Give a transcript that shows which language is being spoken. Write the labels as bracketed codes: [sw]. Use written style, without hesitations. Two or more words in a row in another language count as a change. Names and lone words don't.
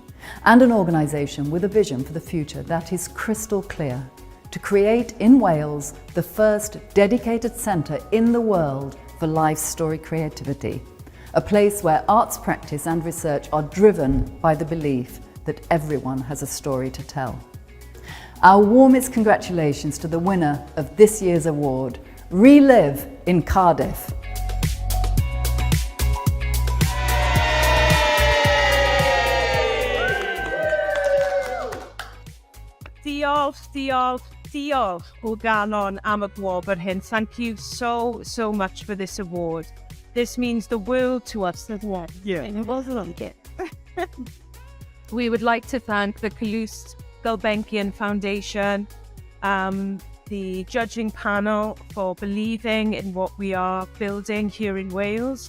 [en] And an organisation with a vision for the future that is crystal clear: to create in Wales the first dedicated centre in the world for life story creativity, a place where arts practice and research are driven by the belief that everyone has a story to tell. Our warmest congratulations to the winner of this year's award, Relive in Cardiff. [cy] Diolch Diolch o galon am y gwobr hyn. [en] Thank you so much for this award. This means the world to us, doesn't it? Yeah. It wasn't it. We would like to thank the Calouste Gulbenkian Foundation, the judging panel for believing in what we are building here in Wales.